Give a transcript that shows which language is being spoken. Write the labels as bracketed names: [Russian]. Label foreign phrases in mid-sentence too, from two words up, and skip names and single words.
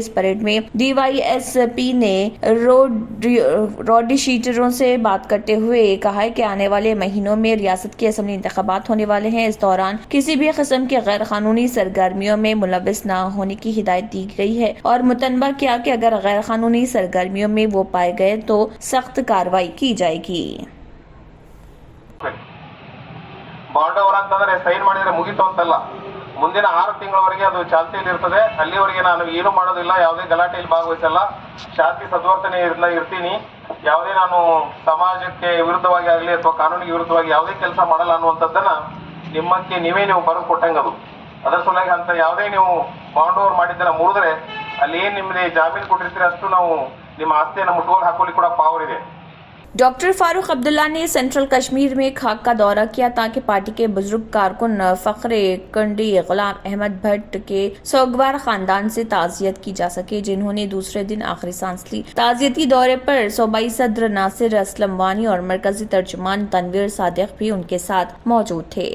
[Urdu] اس پریڈ میں DYSP نے [English] rowdy sheeters [Urdu] سے بات کرتے ہوئے کہا ہے کہ آنے والے مہینوں میں ریاست کے اسمبلی انتخابات ہونے والے ہیں. اس دوران کسی بھی قسم کی غیر قانونی سرگرمیوں میں ملوث نہ ہونے کی ہدایت دی گئی ہے اور متنبہ کیا کہ اگر غیر قانونی سرگرمیوں میں وہ پائے گئے تو سخت کارروائی کی جائے گی. [English] bond over [Kannada] ಅಂತಂದ್ರೆ ಸೈನ್ ಮಾಡಿದ್ರೆ ಮುಗಿತು ಅಂತಲ್ಲ, ಮುಂದಿನ 6 ತಿಂಗಳವರೆಗೆ ಅದು ಚಾಲ್ತಿಯಲ್ಲಿ ಇರ್ತದೆ. ಅಲ್ಲಿವರೆಗೆ ನಾನು ಏನು ಮಾಡೋದಿಲ್ಲ, ಯಾವುದೇ ಗಲಾಟೆಯಲ್ಲಿ ಭಾಗವಹಿಸಲ್ಲ, ಶಾಂತಿ ಸದ್ವರ್ತನೆ ಇರ್ತೀನಿ. ಯಾವುದೇ ನಾನು ಸಮಾಜಕ್ಕೆ ವಿರುದ್ಧವಾಗಿ ಆಗಲಿ ಅಥವಾ ಕಾನೂನಿಗೆ ವಿರುದ್ಧವಾಗಿ ಯಾವುದೇ ಕೆಲಸ ಮಾಡಲ್ಲ ಅನ್ನುವಂಥದ್ದನ್ನ ನಿಮ್ಮಕ್ಕೆ ನೀವು ಬರೆದು ಕೊಟ್ಟಂಗದು. ಅದರ ಸಲುವಾಗಿ ಅಂತ ಯಾವುದೇ ನೀವು [English] bond over [Kannada] ಮಾಡಿದ್ದನ್ನ ಮುರಿದ್ರೆ ಅಲ್ಲಿ ಏನು ನಿಮಗೆ ಜಾಮೀನು ಕೊಟ್ಟಿರ್ತೀರಿ ಅಷ್ಟು ನಾವು ನಿಮ್ಮ ಆಸ್ತಿಯನ್ನು ಮುಟ್ಟುಗೋಲು ಹಾಕೋಲಿಕ್ಕೆ ಕೂಡ ಪವರ್ ಇದೆ। [Urdu] ڈاکٹر فاروق عبداللہ نے سینٹرل کشمیر میں خاک کا دورہ کیا تاکہ پارٹی کے بزرگ کارکن فخرے کنڈی غلام احمد بھٹ کے سوگوار خاندان سے تعزیت کی جا سکے، جنہوں نے دوسرے دن آخری سانس لی. تعزیتی دورے پر صوبائی صدر ناصر اسلم وانی اور مرکزی ترجمان تنویر صادق بھی ان کے ساتھ موجود تھے.